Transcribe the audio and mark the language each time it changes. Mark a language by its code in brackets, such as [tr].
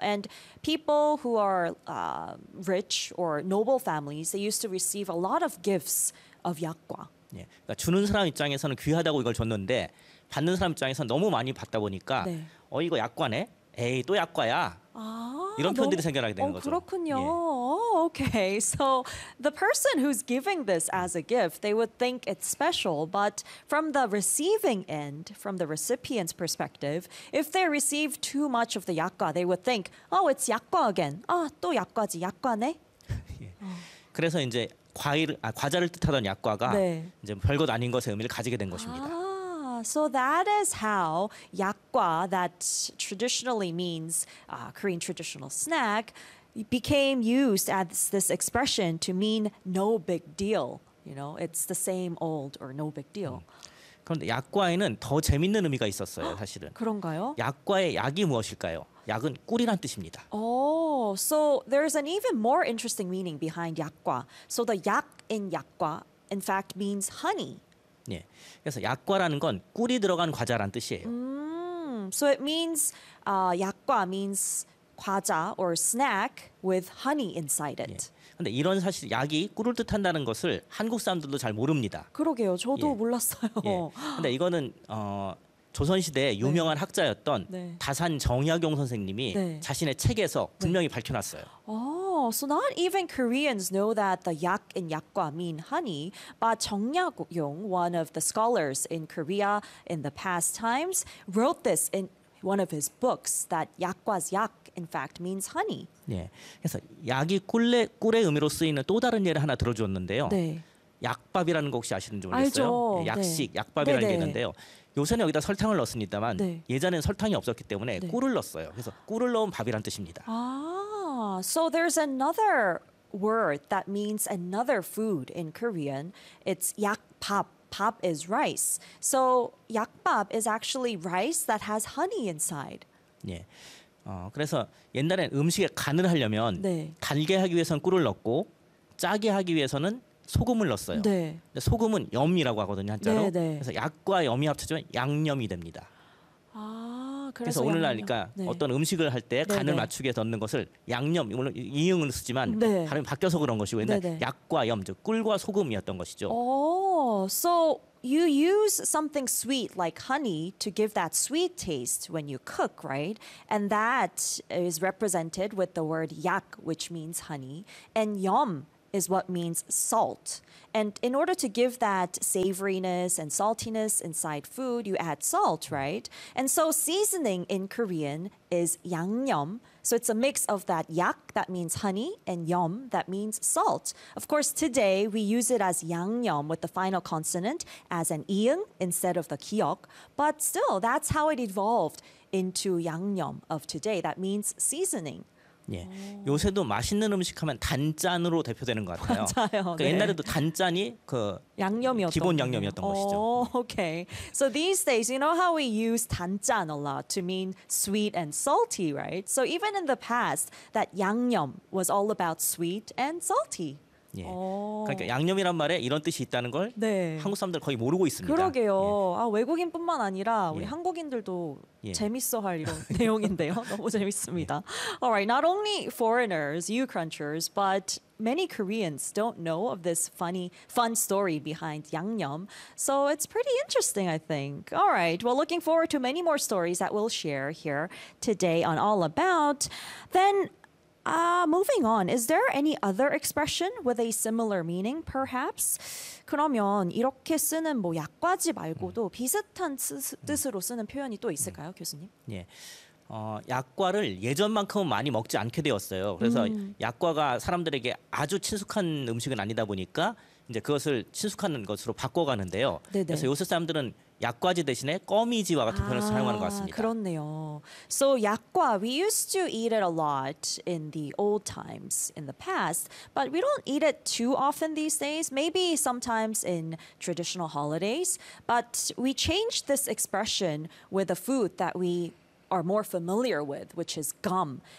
[en] And people who are rich or noble families, they used to receive a lot of gifts of 약과. [ko] 예, 그러니까 주는 사람 입장에서는 귀하다고 이걸 줬는데 받는 사람 입장에서는 너무 많이 받다 보니까 어 이거 약과네? 에이 또 약과야? 아, 이런 표현들이 너무, 생겨나게 되는 거죠. 그렇군요. 예. [en] Okay, so the person who's giving this as a gift, they would think it's special, but from the receiving end, from the recipient's perspective, if they receive too much of the 약과, they would think, oh, it's 약과 again. [ko] 아, 또 약과지, 약과네? 예. 그래서 이제 과자를 뜻하던 약과가 이제 별것 아닌 것의 의미를 가지게 된 것입니다. [en] So that is how 약과, that traditionally means Korean traditional snack, became used as this expression to mean no big deal. You know, it's the same old or no big deal. [ko] 그런데 약과에는 더 재밌는 의미가 있었어요, 사실은. 그런가요? 약과의 약이 무엇일까요? 약은 꿀이란 뜻입니다. [en] Oh, so there's an even more interesting meaning behind 약과. So the 약 in 약과, in fact, means honey. [ko] 네, 그래서 약과라는 건 꿀이 들어간 과자란 뜻이에요. [en] So it means 약과 means 과자 or snack with honey inside it. [ko] 근데 이런 사실 약이 꿀을 뜻한다는 것을 한국 사람들도 잘 모릅니다. 그러게요. 저도 몰랐어요. 근데 이거는 조선시대의 유명한 학자였던 다산 정약용 선생님이 자신의 책에서 분명히 밝혀놨어요. So not even Koreans know that the 약 in 약과 mean honey, but 정약용, one of the scholars in Korea in the past times, wrote this in one of his books that 약과's 약 in fact, means honey. 네, 그래서 약이 꿀의 의미로 쓰이는 또 다른 예를 하나 들어주었는데요. 네. 약밥이라는 거 혹시 아시는지 모르겠어요. 알죠. 약식, 약밥이라는 게 있는데요. 요새는 여기다 설탕을 넣습니다만 예전에는 설탕이 없었기 때문에 꿀을 넣었어요. 그래서 꿀을 넣은 밥이라는 뜻입니다. [en] 아, so there's another word that means another food in Korean. It's 약밥. 밥 is rice. So 약밥 is actually rice that has honey inside. [ko] 네. 그래서 옛날엔 음식에 간을 하려면 달게 하기 위해서는 꿀을 넣고 짜게 하기 위해서는 소금을 넣었어요. 네. 근데 소금은 염이라고 하거든요, 한자로. 네, 네. 그래서 약과 염이 합쳐지면 양념이 됩니다. 아, 그래서 오늘날이니까 어떤 음식을 할 때 간을 맞추기 위해서 넣는 것을 양념, 물론 이응을 쓰지만 발음이 바뀌어서 그런 것이고 옛날 약과 염, 즉 꿀과 소금이었던 것이죠. [en] So you use something sweet like honey to give that sweet taste when you cook, right? And that is represented with the word 약, which means honey. And 염 is what means salt. And in order to give that savoriness and saltiness inside food, you add salt, right? And so seasoning in Korean is 양념. So it's a mix of that yak, that means honey, and yeom, that means salt. Of course, today we use it as 양념 with the final consonant as an 이응 instead of the 기억. But still, that's how it evolved into 양념 of today. That means seasoning. [ko] 예, 요새도 맛있는 음식 하면 단짠으로 대표되는 것 같아요. 맞아요. 그 네. 옛날에도 단짠이 그 양념이었던 기본 양념이었던 것이죠. [en] Okay. So these days, you know how we use 단짠 a lot to mean sweet and salty, right? So even in the past, that 양념 was all about sweet and salty. [ko] 예. 그러니까 양념이란 말에 이런 뜻이 있다는 걸 네. 한국 사람들 거의 모르고 있습니다. 그러게요. 예. 아, 외국인뿐만 아니라 우리 예. 한국인들도 예. 재밌어 할 이런 내용인데요. 너무 재밌습니다. 예. [en] All right, not only foreigners, you crunchers, but many Koreans don't know of this funny, fun story behind 양념. So it's pretty interesting, I think. All right, well, looking forward to many more stories that we'll share here today on All About. Then... moving on, is there any other expression with a similar meaning, perhaps? [ko] 그러면 이렇게 쓰는 뭐 약과지 말고도 비슷한 뜻으로 쓰는 표현이 또 있을까요, 교수님? 예, 약과를 예전만큼은 많이 먹지 않게 되었어요. 그래서 약과가 사람들에게 아주 친숙한 음식은 아니다 보니까 이제 그것을 친숙한 것으로 바꿔가는데요. 네네. 그래서 요새 사람들은 약과지 대신에 꺼미지와 같은 표현을 사용하는 것 같습니다. 그렇네요. [en] So 약과, we used to eat it a lot in the old times, in the past, but we don't eat it too often these days, maybe sometimes in traditional holidays, but we changed this expression with a food that we are more familiar with, which is gum.